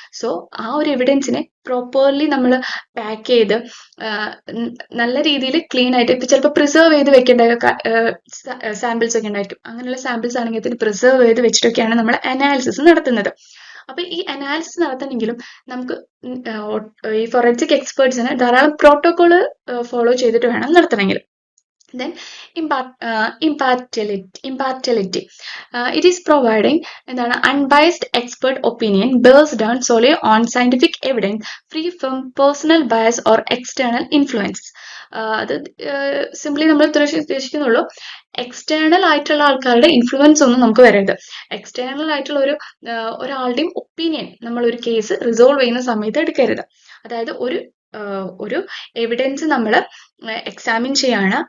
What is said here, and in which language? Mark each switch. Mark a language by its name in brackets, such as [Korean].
[Malayalam] So ആ ഒരു എവിഡൻസിനെ properly നമ്മൾ പാക്ക് ചെയ്ത് നല്ല രീതിയിൽ ക്ലീൻ ആയിട്ട് ഇപ്പൊ ചിലപ്പോൾ പ്രിസർവ് ചെയ്ത് വെക്കേണ്ട സാമ്പിൾസ് ഒക്കെ ഉണ്ടായിരിക്കും. അങ്ങനെയുള്ള സാമ്പിൾസ് ആണെങ്കിൽ അതിന് പ്രിസർവ് ചെയ്ത് വെച്ചിട്ടൊക്കെയാണ് നമ്മൾ അനാലിസിസ് നടത്തുന്നത്. അപ്പൊ ഈ അനാലിസിസ് നടത്തണമെങ്കിലും നമുക്ക് ഈ ഫോറൻസിക് എക്സ്പേർട്സിന് ധാരാളം പ്രോട്ടോകോള് ഫോളോ ചെയ്തിട്ട് വേണം നടത്തണമെങ്കിൽ. [English] Then impartiality. It is providing unbiased expert opinion based on solely on scientific evidence, free from personal bias or external influences. [Malayalam] അത് സിംപ്ലി നമ്മൾ ഉദ്ദേശിക്കുന്നുള്ളൂ, എക്സ്റ്റേണൽ ആയിട്ടുള്ള ആൾക്കാരുടെ ഇൻഫ്ലുവൻസ് ഒന്നും നമുക്ക് വരരുത്. എക്സ്റ്റേണൽ ആയിട്ടുള്ള ഒരാളുടെയും ഒപ്പീനിയൻ നമ്മൾ ഒരു കേസ് റിസോൾവ് ചെയ്യുന്ന സമയത്ത് എടുക്കരുത്. അതായത് ഒരു എവിഡൻസ് നമ്മൾ എക്സാമിൻ ചെയ്യാണ്.